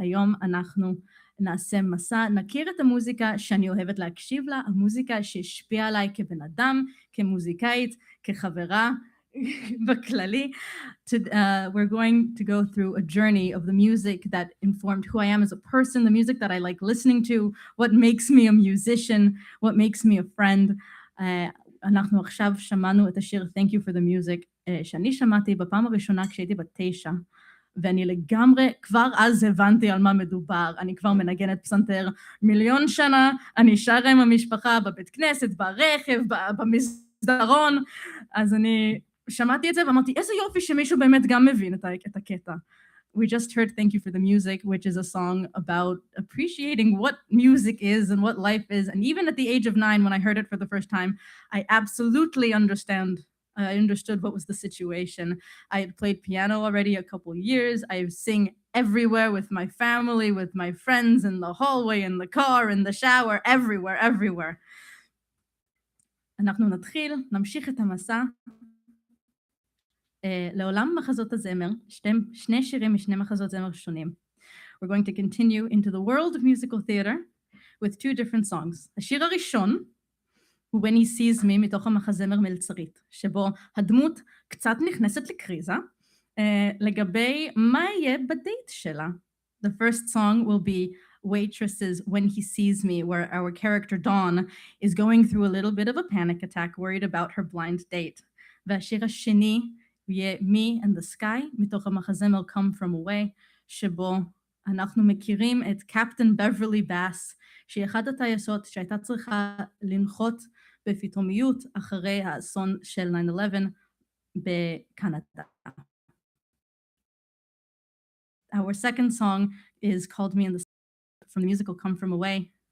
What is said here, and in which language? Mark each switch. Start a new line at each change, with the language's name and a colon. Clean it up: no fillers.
Hebrew: היום אנחנו נעשה מסע, נכיר את המוזיקה שאני אוהבת להקשיב לה, המוזיקה שהשפיעה עליי כבן אדם, כמוזיקאית, כחברה בכללי.
English: We're going to go through a journey of the music that informed who I am as a person, the music that I like listening to, what makes me a musician, what makes me a friend.
Hebrew: אנחנו עכשיו שמענו את השיר Thank you for the music, שאני שמעתי בפעם הראשונה כשהייתי בת 9, ואני לגמרי, כבר אז הבנתי על מה מדובר. אני כבר מנגנת פסנתר 1,000,000 שנה, אני שרה עם המשפחה בבית כנסת, ברכב, במסדרון, אז אני שמעתי את זה ואמרתי, איזה יופי שמישהו באמת גם מבין את הקטע.
English: We just heard Thank You for the Music, which is a song about appreciating what music is and what life is. And even at the age of 9, when I heard it for the first time, I absolutely understood what was the situation. I had played piano already a couple years. I sing everywhere with my family, with my friends, in the hallway, in the car, in the shower, everywhere.
Hebrew: אנחנו נתחיל, נמשיך את המסע. לעולם מחזות הזמר, שני שירים משני מחזות זמר שונים.
English: We're going to continue into the world of musical theater with two different songs.
Hebrew: השיר הראשון הוא When He Sees Me מתוך המחזמר מלצרית, שבו הדמות קצת נכנסת לקריזה לגבי מה יהיה בדייט שלה.
English: The first song will be Waitress's When He Sees Me, where our character Dawn is going through a little bit of a panic attack, worried about her blind date.
Hebrew: והשיר השני יהיה Me and the Sky מתוך המחזמר Come From Away, שבו אנחנו מכירים את קפטן בברלי באס, שהיא אחת הטייסות שהייתה צריכה לנחות בפתאומיות אחרי האסון של 9/11 בקנדה.
English: Our second song is called Me and the Sky from the musical Come From Away.